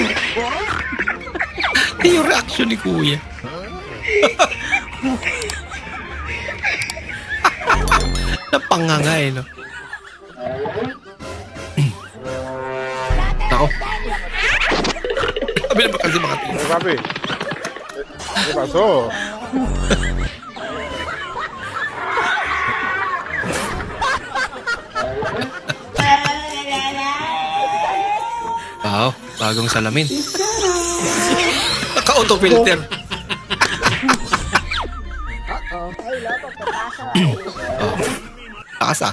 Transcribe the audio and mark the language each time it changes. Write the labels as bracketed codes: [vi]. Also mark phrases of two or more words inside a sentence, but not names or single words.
[tl] Yung reaction ni kuya. Napanganga eh, no? Ako. Sabi na ba kasi mga tingin? [es] Papi, ¿qué pasó? [tl] Wow, bagong salamin. Naka-auto-filter. Oh, takas ah.